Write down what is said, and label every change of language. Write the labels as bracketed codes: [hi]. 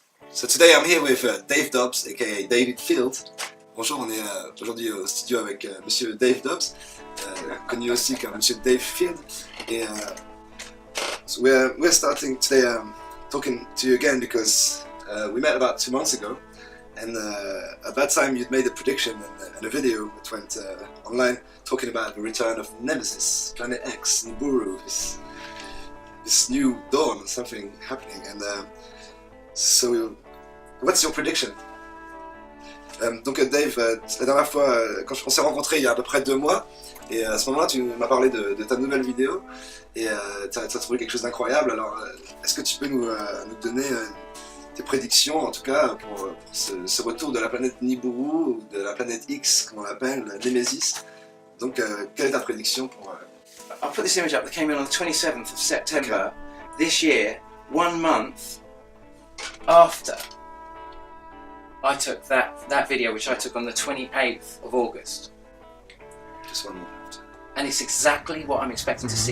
[en] So today I'm here with Dave Dobbs, aka David Field. [fr] Bonjour, on est aujourd'hui au studio avec Monsieur Dave Dobbs, connu aussi comme Monsieur Dave Field. [en] Et so we're starting today talking to you again because we met about 2 months ago, and at that time you'd made a prediction and a video that went online talking about the return of Nemesis, Planet X, Nibiru, this new dawn, something happening. And so, what's your prediction? [fr] Donc Dave, la dernière fois, quand on s'est rencontrés il y a à peu près 2 mois, et à ce moment-là tu m'as parlé de ta nouvelle vidéo, et tu as trouvé quelque chose d'incroyable. Alors est-ce que tu peux nous donner tes prédictions, en tout cas pour ce retour de la planète Nibiru, ou de la planète X, comme on l'appelle, Nemesis. Donc quelle est ta prédiction pour... [en] I'll put this image up that came in on the 27th of September this year, 1 month after I took that video, which I took on the 28th of August. Just 1 month after. And it's exactly what I'm expecting to see.